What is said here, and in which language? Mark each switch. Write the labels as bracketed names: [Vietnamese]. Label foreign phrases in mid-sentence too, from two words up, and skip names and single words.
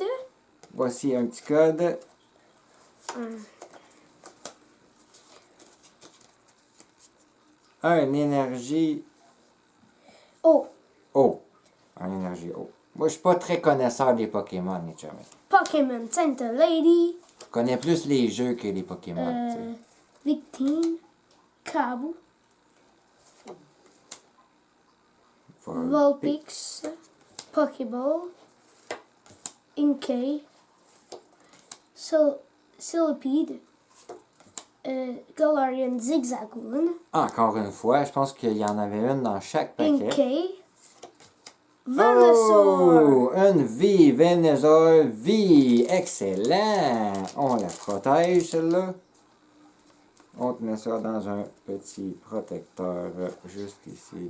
[French] Voici un petit code. Un énergie Oh, eau. Un énergie eau. Moi, je suis pas très connaisseur des Pokémon, les chummies. Pokémon Center Lady. Je connais plus les jeux que les Pokémon, tu sais. Victime. Kabu. Vulpix. Pokéball. Inkay. Sillipede. Galarian Zigzagoon. Encore une fois, je pense qu'il y en avait une dans chaque paquet. Inkay. Venusaur. Oh! Une vie, Venusaur, vie! Excellent! On la protège, celle-là. On te met ça dans un petit protecteur juste ici.